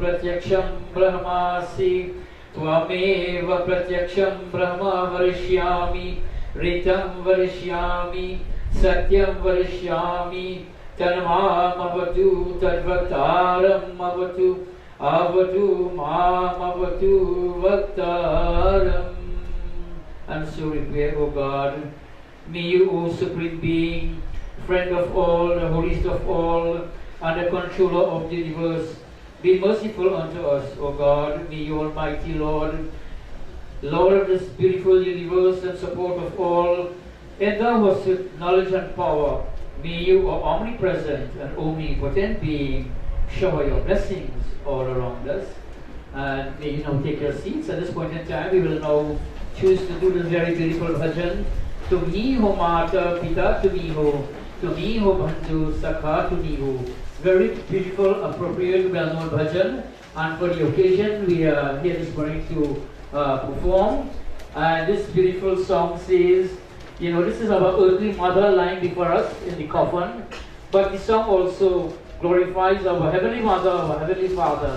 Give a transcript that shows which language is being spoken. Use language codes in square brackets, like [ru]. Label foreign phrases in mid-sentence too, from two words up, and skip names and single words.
[sa] प्रत्यक्षं ब्रह्मासि त्वमेव प्रत्यक्षं ब्रह्म वदिष्यामि ऋतं वदिष्यामि सत्यं वदिष्यामि तन्माम् अवतु तद्वक्तारम् अवतु अवतु माम् अवतु वक्तारम्. [en] And so we pray, O God, may you, O Supreme Being, friend of all, the holiest of all, and the controller of the universe, be merciful unto us, O God. May you, Almighty Lord, Lord of this beautiful universe and support of all, endow us with knowledge and power. May you, O omnipresent and omnipotent being, shower your blessings all around us. And may you now take your seats. At this point in time, we will now choose to do this very beautiful bhajan. [hi] तुम्ही हो माता पिता तुम्ही हो बंधु सखा तुम्ही हो. [en] Very beautiful, appropriate, well-known bhajan. And for the occasion, we are here this morning to perform. And this beautiful song says, you know, this is our earthly mother lying before us in the coffin. But the song also glorifies our heavenly mother, our heavenly father.